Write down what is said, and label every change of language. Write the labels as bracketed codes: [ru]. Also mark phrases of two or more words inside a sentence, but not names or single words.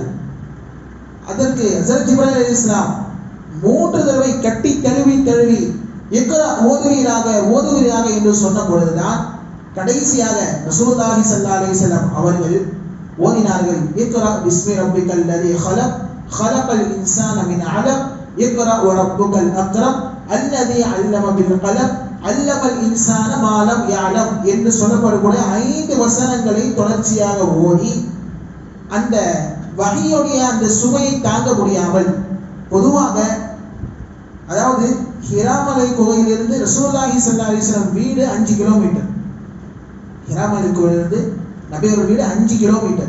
[ta] அதற்கு ஹஸரத் ஜிப்ரீல் அலைஹிஸ்ஸலாம் 3 தடவை கட்டி தழுவி இக்ரா ஓதுவீராக என்று சொன்ன பொழுதுதான் கடைசியாக [ar] رسول الله صلى الله عليه وسلم [ta] அவர்கள் ஓதினார்கள், [ar] اقرأ باسم ربك الذي خلق خلق الانسان من علق اقرأ وربك الأكرم الذي علم بالقلم علم الانسان ما لم يعلم [ta] என்று சொல்லப்படக்கூடிய 5 வசனங்களை தொடர்ச்சியாக ஓதி அந்த வஹீயுடைய அந்த சுமையை தாங்க முடியாமல், பொதுவாக அதாவது ஹிரா மலை கோயிலிருந்து [ar] رسول الله صلى الله عليه وسلم [ta] வீடு 5 கிலோமீட்டர். ஹிரா மலை கோயிலிருந்து நபியோட வீடு 5 கிலோமீட்டர்.